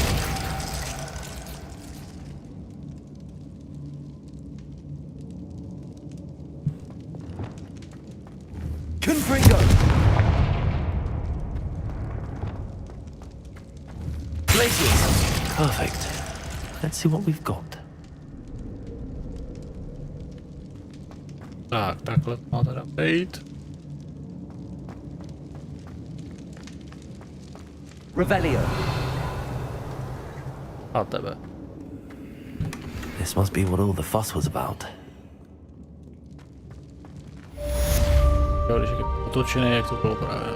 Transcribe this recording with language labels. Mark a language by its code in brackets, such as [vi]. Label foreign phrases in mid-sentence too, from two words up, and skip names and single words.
[en] Confringo! Glacius! Perfect. Let's see what we've got. [cs] Tak, takhle má teda být. [en] Revelio! [cs] A tebe. [en] This must be what all the fuss was about. [cs] Jo, když je otočený, jak to bylo právě.